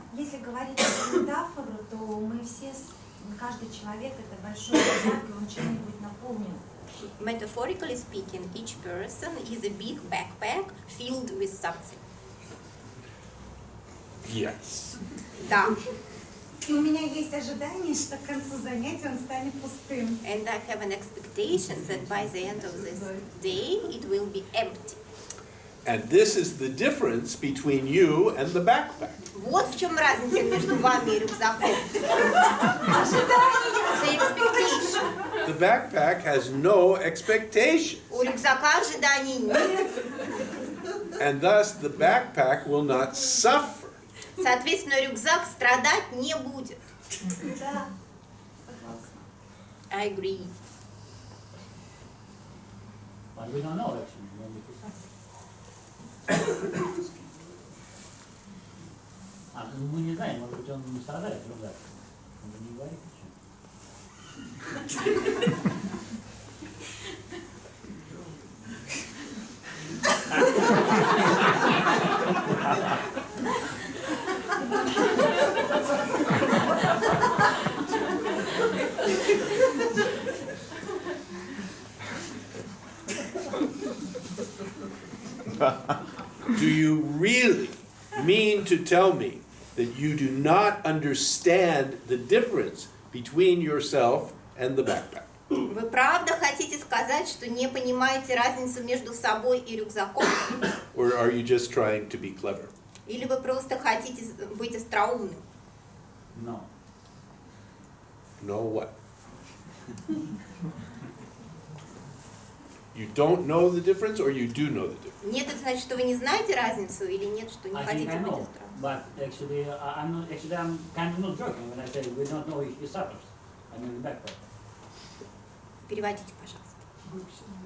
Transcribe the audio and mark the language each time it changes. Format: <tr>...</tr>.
<ru>Если говорить про метафору, то мы все, каждый человек это большой рюкзак, и он чем-нибудь наполнен.</ru> <en>Metaphorically speaking, each person is a big backpack filled with something. Yes.</en> <ru>Да. И у меня есть ожидание, что к концу занятия он станет пустым.</ru> <en>And I have an expectation that by the end of this day it will be empty. And this is the difference between you and the backpack.</en> <ru>Вот в чем разница между вами и рюкзаком.</ru> <en>The expectation. The backpack has no expectations,</en> <ru>У рюкзака ожиданий нет.</ru> <en>and thus the backpack will not suffer.</en> <ru>Соответственно, рюкзак страдать не будет. Да, согласна.</ru> <en>I agree. But we don't know actually when it is happening.</en> <ru>Ну мы не знаем, может быть он не страдает, рюкзак. Он же не говорит ничего.</ru> <en>Do you really mean to tell me that you do not understand the difference between yourself and the backpack?</en> <ru>Вы правда хотите сказать, что не понимаете разницу между собой и рюкзаком?</ru> <en>Or are you just trying to be clever?</en> <ru>Или вы просто хотите быть остроумным?</ru> <en>No. Know what? You don't know the difference, or you do know the difference?</en> <ru>Нет, это значит, что вы не знаете разницу, или нет, что не</ru> <en>I think</en> <ru>хотите</ru> <en>I</en> <ru>быть</ru> <en>know,</en> <ru>остроумным?</ru> <en>but actually I'm kind of not joking when I say we don't know if he suffers. I mean the backpack.</en> <ru>Переводите, пожалуйста.</ru>